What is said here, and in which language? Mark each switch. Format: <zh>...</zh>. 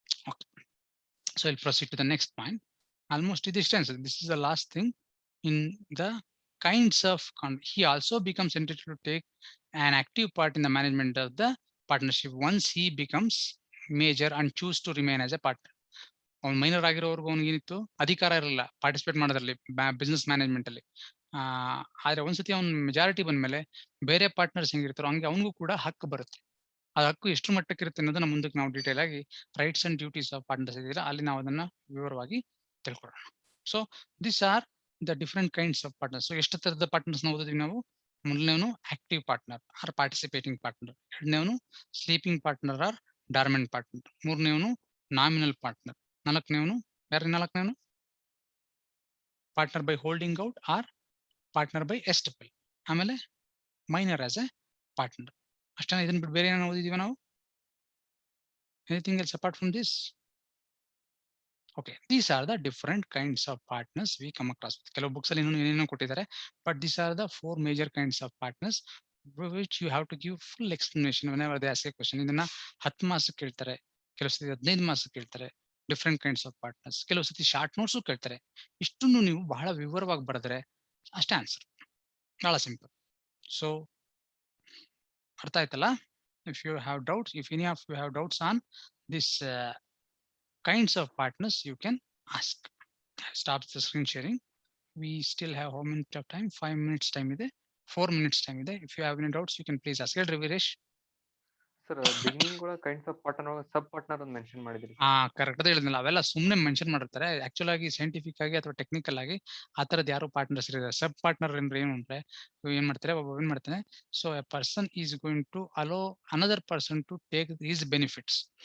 <en>Okay, so I'll proceed to the next point. Almost this answer. This is the last thing in the kinds of he also becomes entitled to take an active part in the management of the partnership once he becomes major and choose to remain as a partner.</en> <kn>ಅವ್ನು minor ಆಗಿರೋವರೆಗೂ ಅವ್ನಿಗೆ ಏನಿತ್ತು ಅಧಿಕಾರ ಇರಲಿಲ್ಲ participate ಮಾಡೋದ್ರಲ್ಲಿ business management ಅಲ್ಲಿ. ಆದ್ರೆ ಒಂದ್ಸತಿ ಅವ್ನ ಮೆಜಾರಿಟಿ ಬಂದ್ಮೇಲೆ ಬೇರೆ ಪಾರ್ಟ್ನರ್ಸ್ ಹೆಂಗಿರ್ತಾರೋ ಹಂಗೆ ಅವನಿಗೂ ಕೂಡ ಹಕ್ಕು ಬರುತ್ತೆ. ಆ ಹಕ್ಕು ಎಷ್ಟು ಮಟ್ಟಕ್ಕೆ ಇರುತ್ತೆ ಅನ್ನೋದನ್ನ ಮುಂದಕ್ಕೆ ನಾವು ಡೀಟೇಲ್ ಆಗಿ rights and duties of partners ಇದೆಯಲ್ಲ ಅಲ್ಲಿ ನಾವು ಅದನ್ನ ವಿವರವಾಗಿ ತಿಳ್ಕೊಳ್ಳೋಣ.</kn> <en>So this are the different kinds of partners. So</en> <kn>ಎಷ್ಟು ತರದ ಪಾರ್ಟ್ನರ್ಸ್ ಓದಿದ್ವಿ ನಾವು? ಮೊದಲನೇವನು active partner R participating partner, ಎರಡನೇವನು sleeping partner R dormant partner, ಮೂರನೇವನು nominal partner, ನಾಲ್ಕನೇವನು ನಾಲ್ಕನೇವನು partner by holding out R partner by ಎಸ್ಟಪಲ್, ಆಮೇಲೆ ಮೈನರ್ ಆಸ್ ಎ ಪಾರ್ಟ್ನರ್. ಅಷ್ಟೇ. ಇದನ್ನ ಬಿಟ್ಟು ಬೇರೆ ಏನೋ ಓದಿದೀವಿ ನಾವು?</kn> <en>Anything else apart from this? Okay, these are the different kinds of partners we come across.</en> <kn>ಕೆಲವು books ಅಲ್ಲಿ ಏನೇನೋ ಕೊಟ್ಟಿದ್ದಾರೆ,</kn> <en>but these are the 4 major kinds of partners which you have to give full explanation whenever they ask a question.</en> <kn>ಇದನ್ನ 10 marks ಕೇಳ್ತಾರೆ, ಕೆಲವು ಸತಿ 15 marks ಕೇಳ್ತಾರೆ. Different kinds of partners, ಕೆಲವು ಸತಿ ಶಾರ್ಟ್ ನೋಟ್ಸ್ ಕೇಳ್ತಾರೆ. ಇಷ್ಟನ್ನು ನೀವು ಬಹಳ ವಿವರವಾಗಿ ಬರೆದ್ರೆ ಅಷ್ಟೇ ಆನ್ಸರ್. ಬಹಳ ಸಿಂಪಲ್. ಸೊ ಅರ್ಥ ಆಯ್ತಲ್ಲ?</kn> <en>If you have doubts, if any of you have doubts on this kinds of partners, you can ask. Stop the screen sharing. We still have how minutes of time? 5 minutes time ಇದೆ, 4 minutes time ಇದೆ. If you have any doubts, you can please ask.</en> <kn>ಹೇಳ್ರಿ Veeresh. Sir beginning ಒಳಗೆ kinds of partner ಒಳಗೆ ಸಬ್ partner ಅಂತ mention ಮಾಡಿದ್ರಿ. Correct ಅದ ಹೇಳಿದ್ನಲ್ಲ, ಅವೆಲ್ಲ ಸುಮ್ಮನೆ ಮೆನ್ಷನ್ ಮಾಡಿರ್ತಾರೆ. ಆಕ್ಚುಲ್ ಆಗಿ ಸೈಂಟಿಫಿಕ್ ಆಗಿ ಅಥವಾ ಟೆಕ್ನಿಕಲ್ ಆಗಿ ಆ ತರದ್ ಯಾರು ಪಾರ್ಟ್ನರ್ಸ್ ಇದ್ದಾರೆ. ಸಬ್ ಪಾರ್ಟ್ನರ್ ಅಂದ್ರೆ ಏನು ಅಂದ್ರೆ ಏನ್ ಮಾಡ್ತಾರೆ, ಒಬ್ಬ ಏನ್ ಮಾಡ್ತಾನೆ,</kn> <en>So a person is going to allow another person to take his benefits.</en>